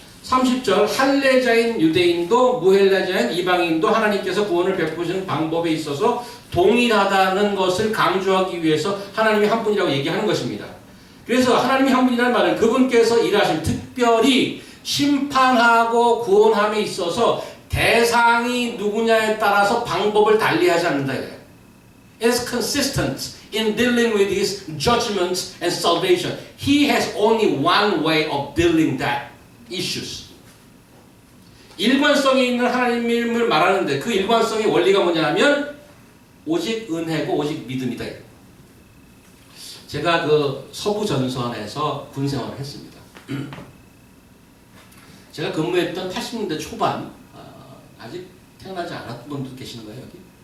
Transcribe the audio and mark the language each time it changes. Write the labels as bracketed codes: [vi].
[ko] 30절 할례자인 유대인도 무할례자인 이방인도 하나님께서 구원을 베푸시는 방법에 있어서 동일하다는 것을 강조하기 위해서 하나님이 한 분이라고 얘기하는 것입니다. 그래서 하나님이 한 분이라는 말은 그분께서 일하신 특별히 심판하고 구원함에 있어서 대상이 누구냐에 따라서 방법을 달리하지 않는다. [en] Is consistent in dealing with his judgments and salvation. He has only one way of dealing that issues. [ko] 일관성이 있는 하나님을 말하는데 그 일관성의 원리가 뭐냐면 오직 은혜고 오직 믿음이다. 제가 그 서부 전선에서 군 생활을 했습니다. 제가 근무했던 80년대 초반 아직 태어나지 않았던 분도 계시는 거예요 여기?